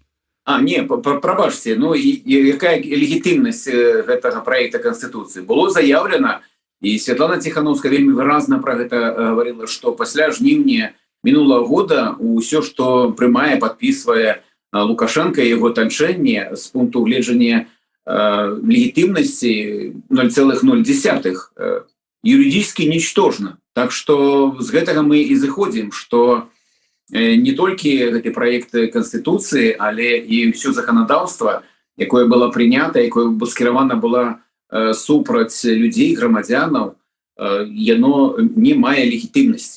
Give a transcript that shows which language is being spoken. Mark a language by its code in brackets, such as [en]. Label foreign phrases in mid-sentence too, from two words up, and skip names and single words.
[be] Не, прабачце, ну і якая легітымнасць гэтага праекта канстытуцыі? Было заяўлена, і Святлана Ціхановская вельмі выразна пра гэта гаварыла, што пасля жніўня мінулага года ўсё, што прымае, падпісвае Лукашенко і яго атачэнне з пункту гледжання легітымнасці 0,0, [ru] юридически ничтожна. [be] Так что з гэтага мы і зыходзім, што не толькі гэты праект Канстытуцыі, але і ўсё заканадаўства, якое было прынята, якое скіравана была супраць людзей, грамадзянаў, яно не мае легітымнасці.